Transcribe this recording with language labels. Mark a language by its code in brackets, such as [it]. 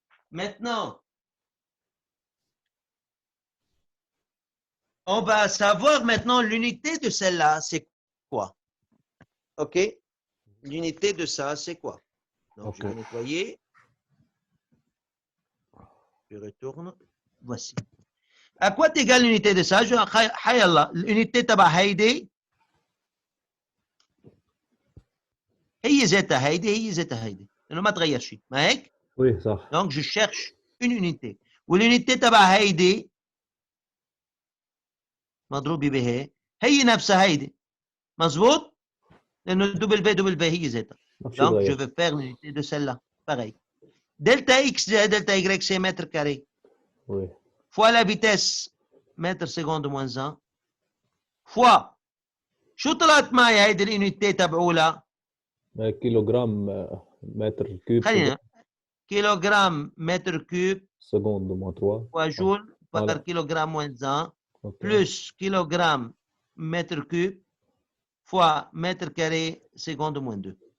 [fr] Maintenant, on va savoir maintenant l'unité de celle-là, c'est quoi? OK? L'unité de ça, c'est quoi? Donc, je vais nettoyer. Je retourne. Voici. À quoi égale l'unité de ça? [ar] L'unité تبع هيدي هي ذاتها هيدي هي ذاتها هيدي لأنه ما تغير شيء ما هيك؟ [fr] Oui, صح. Donc, je cherche une unité. [ar] والunité تبع هيدي مضروبة بهي هي نفسها هيدي. مظبوط؟ لأنه دبل في هي ذاتها. نفس [fr] Donc, je [ar] الشيء [fr] vais faire l'unité de celle-là. Pareil. Delta X, delta Y, c'est mètre carré. Oui. Fois la vitesse, mètre seconde moins 1. [ar] fois شو طلعت معي هيدي اليونيتي تبعولها؟ كيلوغرام متر كيوب خلينا كيلوغرام متر كيوب [fr] seconde moins 3. fois joule par Voilà. kilogramme moins 1 Ok. plus kilogramme mètre cube fois mètre carré seconde moins 2.